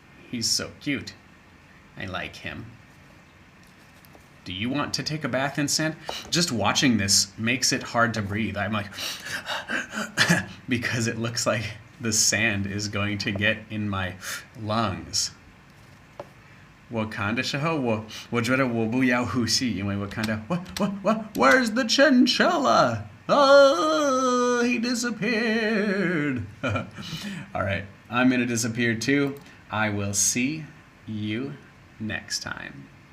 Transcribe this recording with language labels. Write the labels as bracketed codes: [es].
[en] He's so cute. I like him. Do you want to take a bath in sand? Just watching this makes it hard to breathe. I'm like, because it looks like the sand is going to get in my lungs. [zh] 我看的时候，我觉得我不要呼吸，因为我看到 [en] Where's the chinchilla? Oh, he disappeared. All right, I'm gonna disappear too. I will see you next time.